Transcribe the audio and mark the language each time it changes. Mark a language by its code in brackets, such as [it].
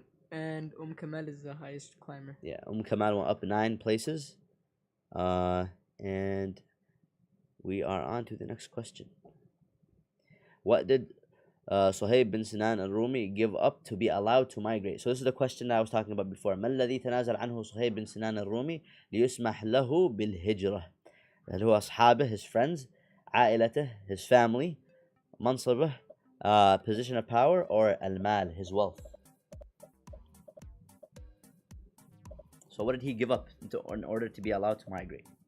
[en] And Kamal is the highest climber. Yeah, Kamal went up 9 places. And we are on to the next question. What did Suhaib bin Sinan al-Rumi give up to be allowed to migrate? So this is the question that I was talking about before. [ar] ما الذي تنازل عنه صهيب بن سنان الرومي ليسمح له بالهجرة؟ اللي هو أصحابه, his friends, عائلته, his family, منصبه, position of power, or al-mal, his wealth. [en] So what did he give up in order to be allowed to migrate?